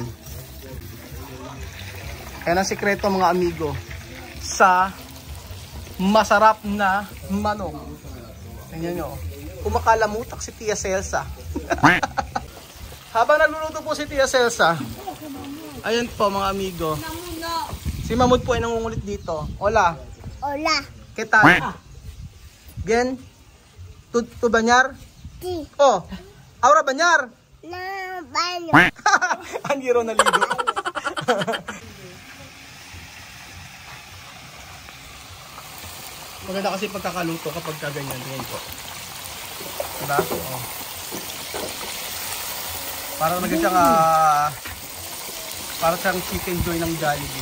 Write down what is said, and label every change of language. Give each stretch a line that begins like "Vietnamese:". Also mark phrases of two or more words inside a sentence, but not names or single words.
Filipino: Ayan ang sikreto mga amigo sa masarap na manok. Tingnan nyo. Kumakalamutak si Tia Celsa. Habang nagluluto po si Tia Celsa, ayan po mga amigo. Si Mamud po ay nangungulit dito.
Spanish: Hola. Hola. ¿Qué tal? Bien? ¿Tu bañar? Sí. Oh, ahora bañar. No, baño.
Filipino: Hindi ro naligo. Maganda kasi pagkakaluto kapag kaganyan. Tingnan po. Diba? Oh. Parang parang siyang chicken joy ng Jollibee.